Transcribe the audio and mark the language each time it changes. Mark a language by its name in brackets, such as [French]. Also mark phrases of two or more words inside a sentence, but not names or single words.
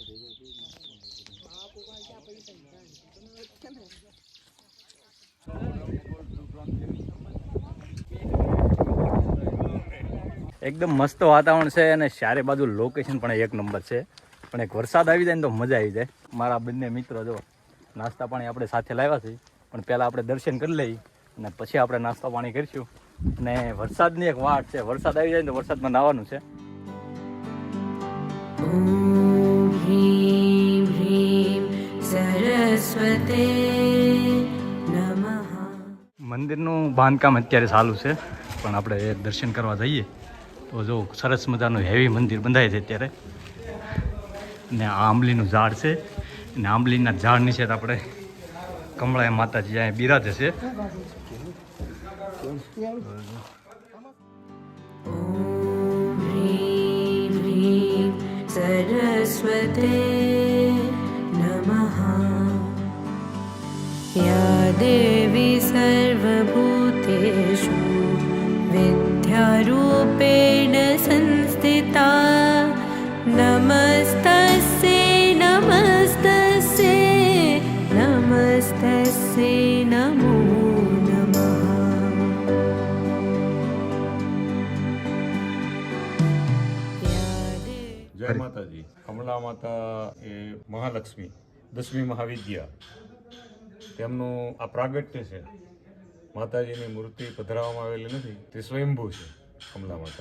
[Gujarati] એકદમ મસ્ત વાતાવરણ છે અને ચારે બાજુ લોકેશન પણ એક નંબર છે. પણ એક વરસાદ આવી જાય ને તો મજા આવી જાય. મારા બંને મિત્રો જો નાસ્તા પાણી આપણે સાથે લાવ્યા છે, પણ પહેલાં આપણે દર્શન કરી લઈએ અને પછી આપણે નાસ્તા પાણી કરીશું. અને વરસાદની એક વાટ છે, વરસાદ આવી જાય ને તો વરસાદમાં નાહવાનું છે. [Sanskrit] ॐ ह्रीं ह्रीं सरस्वते नमः. [Gujarati] મંદિરનું બાંધકામ અત્યારે ચાલુ છે, પણ આપણે દર્શન કરવા જઈએ તો જો સરસ મજાનું હેવી મંદિર બંધાય છે અત્યારે. ને આ આંબલીનું ઝાડ છે અને આંબલીના ઝાડ નીચે આપણે કમળાઈ માતાજી અહીંયા બિરાજે છે. [Sanskrit] ॐ ह्रीं ह्रीं सरस्वते नमः. या देवी सर्वभूतेषु विद्यारूपेण संस्थिता नमस्तस्यै नमस्तस्यै नमस्तस्यै नमो नमः. [Gujarati] જય માતાજી. કમળા માતા એ મહાલક્ષ્મી 10મી મહાવિદ્યા તેમનું આ પ્રાગટ્ય છે. માતાજીની મૂર્તિ પધરાવવામાં આવેલી નથી, તે સ્વયંભૂ છે કમલા માતા.